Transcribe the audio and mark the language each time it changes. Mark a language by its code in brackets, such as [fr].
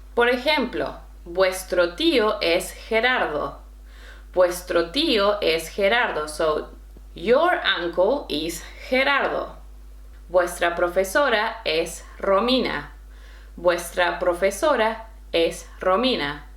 [es] Por ejemplo, vuestro tío es Gerardo. Vuestro tío es Gerardo. [en] So your uncle is Gerardo. [es] Vuestra profesora es Romina. Vuestra profesora es Romina.